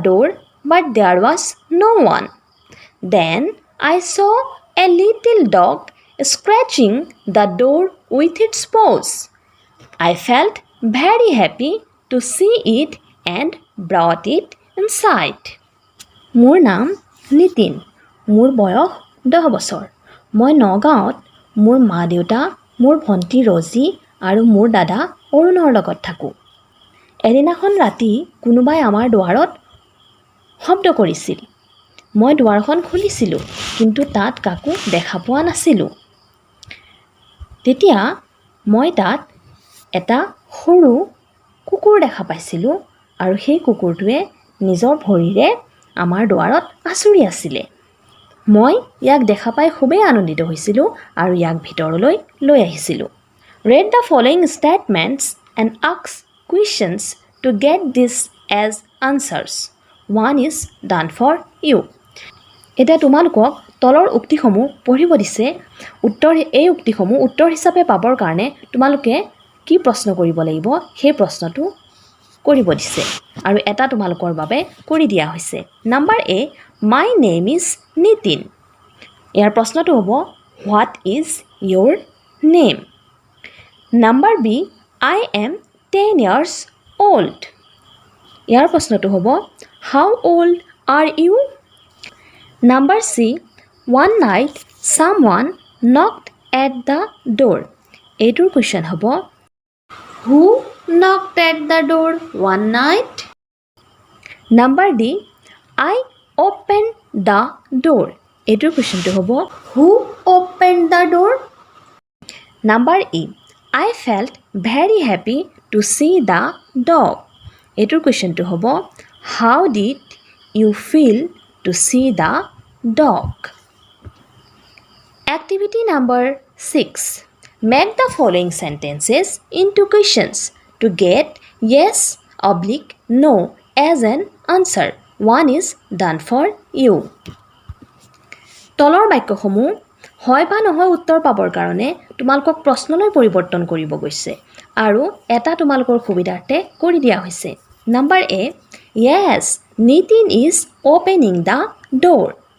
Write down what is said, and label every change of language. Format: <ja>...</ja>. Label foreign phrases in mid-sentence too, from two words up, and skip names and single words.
<en>door but there was no one then I saw a little dog scratching the door with its paws I felt very happy to see it and brought it inside</en> <as>মোৰ নাম নিতিন মোৰ বয়স 10 বছৰ মই নগাঁৱত মোৰ মা দেউতা মোৰ ভন্টি ৰজি আৰু মোৰ দাদা অৰুণৰ লগত থাকো এদিনাখন ৰাতি কোনোবাই আমাৰ দুৱাৰত শব্দ কৰিছিল মই দুৱাৰখন খুলিছিলো কিন্তু তাত কাকো দেখা পোৱা নাছিলো তেতিয়া মই তাত এটা সৰু কুকুৰ দেখা পাইছিলো আৰু সেই কুকুৰটোৱে নিজৰ ভৰিৰে আমাৰ দুৱাৰত আছুৰি আছিল মই ইয়াক দেখা পাই খুবেই আনন্দিত হৈছিলোঁ আৰু ইয়াক ভিতৰলৈ লৈ আহিছিলোঁ।</as> <en>Read the following statements and ask questions to get this as answers. One is done for you.</en> <as>এতিয়া তোমালোকক তলৰ উক্তিসমূহ পঢ়িব দিছে। এই উক্তিসমূহ উত্তৰ হিচাপে পাবৰ কাৰণে তোমালোকে কি প্ৰশ্ন কৰিব লাগিব সেই প্ৰশ্নটো কৰিব দিছে আৰু এটা তোমালোকৰ বাবে কৰি দিয়া হৈছে।</as> <en>Number A, my name is Nitin.</en> <as>ইয়াৰ প্ৰশ্নটো হ'ব</as> <en>what is your name. Number B, I am 10 years old.</en> <as>ইয়াৰ প্ৰশ্নটো হ'ব</as> <en>how old are you. Number C, one night someone knocked at the door.</en> <as>এইটোৰ কুৱেশ্যন হ'ব</as> <en>who knocked at the door one night. Number D, I open the door.</en> <as>এইটোৰ কুৱেশ্যনটো হ'ব</as> <en>who open the door. Number E, I felt very happy to see the dog.</en> <as>এইটোৰ কুৱেশ্যনটো হ'ব</as> <en>how did you feel to see the dog? Activity number 6. Make the following sentences into questions to get yes oblique no as an answer. One is done for you. তলৰ বাক্যসমূহ হয় বা নহয় উত্তৰ পাবৰ কাৰণে তোমালোকক প্ৰশ্নলৈ পৰিৱৰ্তন কৰিব গৈছে আৰু এটা তোমালোকৰ সুবিধাৰ্থে কৰি দিয়া হৈছে। Number A, yes Nitin is opening the door.</en>